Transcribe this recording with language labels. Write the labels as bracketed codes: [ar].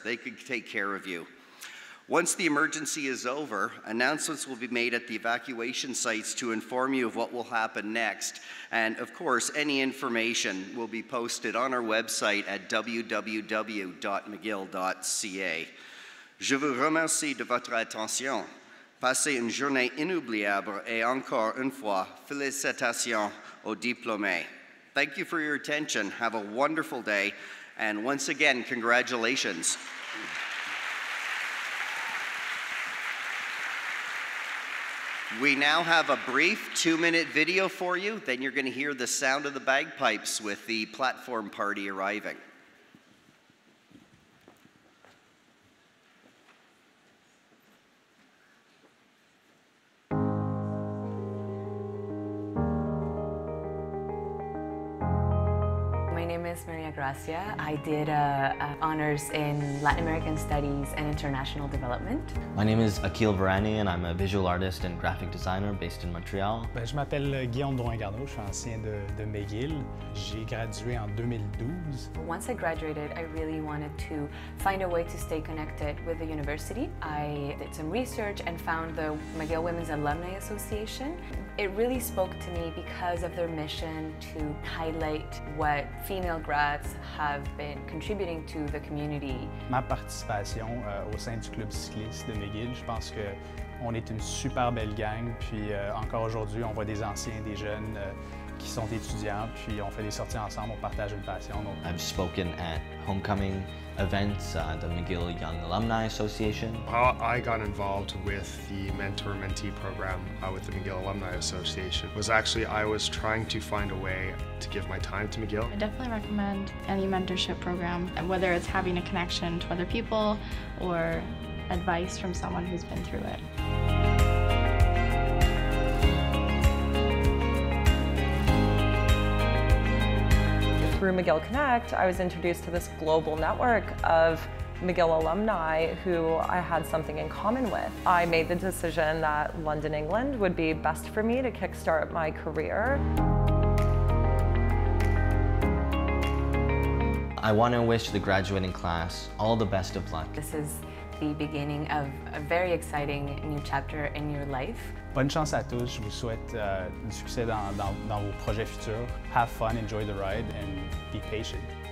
[en] They could take care of you. Once the emergency is over, announcements will be made at the evacuation sites to inform you of what will happen next. And of course, any information will be posted on our website at www.mcgill.ca. [fr] Je vous remercie de votre attention. Passez une journée inoubliable et encore une fois, félicitations aux diplômés. [en] Thank you for your attention. Have a wonderful day. And once again, congratulations. We now have a brief 2-minute video for you. Then you're going to hear the sound of the bagpipes with the platform party arriving. Maria Gracia. I did honors in Latin American Studies and International Development. My name is Akil Varani and I'm a visual artist and graphic designer based in Montreal. [fr] Je m'appelle Guillaume Drouin-Garneau, je suis ancien de McGill. J'ai gradué en 2012. [en] Once I graduated, I really wanted to find a way to stay connected with the university. I did some research and found the McGill Women's Alumni Association. It really spoke to me because of their mission to highlight what female grads have been contributing to the community. [fr] Ma participation au sein du club cycliste de McGill, je pense qu'on est une super belle gang, puis encore aujourd'hui, on voit des anciens, des jeunes qui sont étudiants, puis on fait des sorties ensemble, on partage une passion. Donc... [en] I've spoken at homecoming events, the McGill Young Alumni Association. How I got involved with the mentor-mentee program with the McGill Alumni Association was actually I was trying to find a way to give my time to McGill. I definitely recommend any mentorship program, whether it's having a connection to other people or advice from someone who's been through it. Through McGill Connect, I was introduced to this global network of McGill alumni who I had something in common with. I made the decision that London, England would be best for me to kickstart my career. I want to wish the graduating class all the best of luck. This is the beginning of a very exciting new chapter in your life. [fr] Bonne chance à tous, je vous souhaite du succès dans vos projets futurs. [en] Have fun, enjoy the ride, and be patient.